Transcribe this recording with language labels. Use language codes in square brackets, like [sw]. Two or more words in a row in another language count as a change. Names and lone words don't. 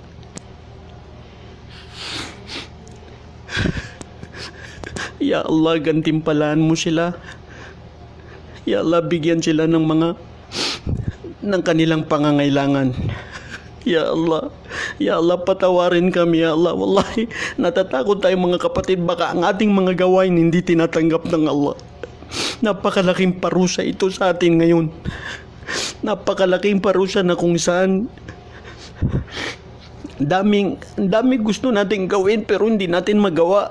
[ar] يا الله, [tl] gantimpalaan mo sila. [ar] يا الله, [tl] bigyan sila ng kanilang pangangailangan. [ar] يا الله, [tl] patawarin kami, [ar] يا الله. [tl] Wallahi, natatakot tayo mga kapatid, baka ang ating mga gawain hindi tinatanggap ng Allah. Napakalaking parusa ito sa atin ngayon. Napakalaking parusa na kung saan daming gusto nating gawin pero hindi natin magawa.